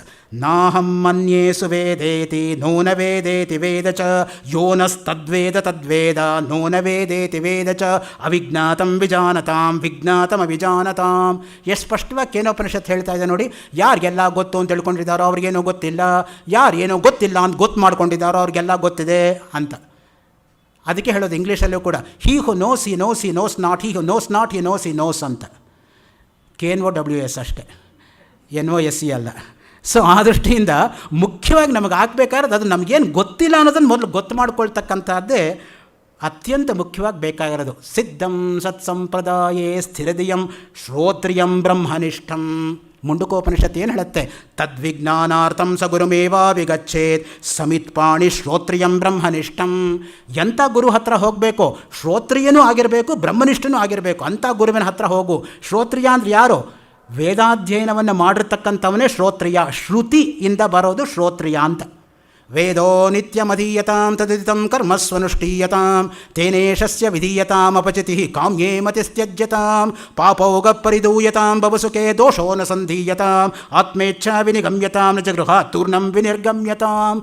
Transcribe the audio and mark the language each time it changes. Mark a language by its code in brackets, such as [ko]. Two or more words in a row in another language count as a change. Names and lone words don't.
[sa] ನಾಹಂ ಮನ್ಯೇಸು ವೇದೇತಿ ನೂನ ವೇದೇತಿ ವೇದ ಚ ಯೋನಸ್ತದ್ವೇದ ತದ್ವೇದ ನೂನ ವೇದೇತಿ ವೇದ ಚ ಅವಿಜ್ಞಾತಂ ವಿಜಾನತಾಂ ವಿಜ್ಞಾತಂ ಅವಿಜಾನತಾಂ. [kn] ಎಷ್ಟು ಸ್ಪಷ್ಟವಾಗಿ ಕೇನೋಪನಿಷತ್ ಹೇಳ್ತಾ ಇದೆ ನೋಡಿ. ಯಾರಿಗೆಲ್ಲ ಗೊತ್ತು ಅಂತ ತಿಳ್ಕೊಂಡಿದ್ದಾರೋ ಅವ್ರಿಗೇನೋ ಗೊತ್ತಿಲ್ಲ, ಯಾರೇನೋ ಗೊತ್ತಿಲ್ಲ ಅಂತ ಗೊತ್ತು ಮಾಡ್ಕೊಂಡಿದ್ದಾರೋ ಅವ್ರಿಗೆಲ್ಲ ಗೊತ್ತಿದೆ ಅಂತ. ಅದಕ್ಕೆ ಹೇಳೋದು ಇಂಗ್ಲೀಷಲ್ಲೂ ಕೂಡ, [en] he who knows he knows he knows not, he who knows not he knows he knows ಅಂತ. [kn] KNOWS ಅಷ್ಟೇ, NOSE ಅಲ್ಲ. ಸೊ ಆ ದೃಷ್ಟಿಯಿಂದ ಮುಖ್ಯವಾಗಿ ನಮಗೆ ಆಗಬೇಕಾದ್ರೆ ಅದು ನಮಗೇನು ಗೊತ್ತಿಲ್ಲ ಅನ್ನೋದನ್ನು ಮೊದಲು ಗೊತ್ತು ಮಾಡ್ಕೊಳ್ತಕ್ಕಂಥದ್ದೇ ಅತ್ಯಂತ ಮುಖ್ಯವಾಗಿ ಬೇಕಾಗಿರೋದು. [sa] ಸಿದ್ಧಂ ಸತ್ಸಂಪ್ರದಾಯೇ ಸ್ಥಿರದಿಯಂ ಶ್ರೋತ್ರಿಯಂ ಬ್ರಹ್ಮನಿಷ್ಠಂ. [kn] ಮುಂಡುಕೋಪನಿಷತ್ ಏನು ಹೇಳುತ್ತೆ? [sa] ತದ್ವಿಜ್ಞಾನಾರ್ಥಂ ಸ ಗುರುಮೇವಾ ವಿಗಚ್ಚೇತ್ ಸಮಿತ್ಪಾಣಿ ಶ್ರೋತ್ರಿಯಂ ಬ್ರಹ್ಮನಿಷ್ಠಂ. [kn] ಎಂಥ ಗುರು ಹತ್ರ ಹೋಗಬೇಕು? ಶ್ರೋತ್ರಿಯನೂ ಆಗಿರಬೇಕು, ಬ್ರಹ್ಮನಿಷ್ಠನೂ ಆಗಿರಬೇಕು. ಅಂಥ ಗುರುವಿನ ಹತ್ರ ಹೋಗು. ಶ್ರೋತ್ರಿಯ ಅಂದರೆ ಯಾರು? ವೇದಾಧ್ಯಯನವನ್ನು ಮಾಡಿರ್ತಕ್ಕಂಥವನೇ ಶ್ರೋತ್ರಿಯ. ಶ್ರುತಿಯಿಂದ ಬರೋದು ಶ್ರೋತ್ರಿಯ ಅಂತ. [sa] ವೇದೋ ನಿತ್ಯಮಧೀಯತಾಂ ತದಿತಂ ಕರ್ಮಸ್ವನುಷ್ಠೀಯತಾಂ ತೇನೇಶಸ್ಯ ವಿಧೀಯತಾಂ ಅಪಚಿತಿ ಕಾಮ್ಯೇ ಮತಿಸ್ತ್ಯಜ್ಯತಾಂ ಪಾಪೌಗ ಪರಿದೂಯತಾಂ ಭವಸುಖೇ ದೋಷೋ ನ ಸಂಧೀಯತಾಂ ಆತ್ಮೇಚ್ಛಾ ವಿನಿಗಮ್ಯತಾಂ ನ ಜಗೃಹ ತೂರ್ಣಂ ವಿನಿರ್ಗಮ್ಯತಾಂ.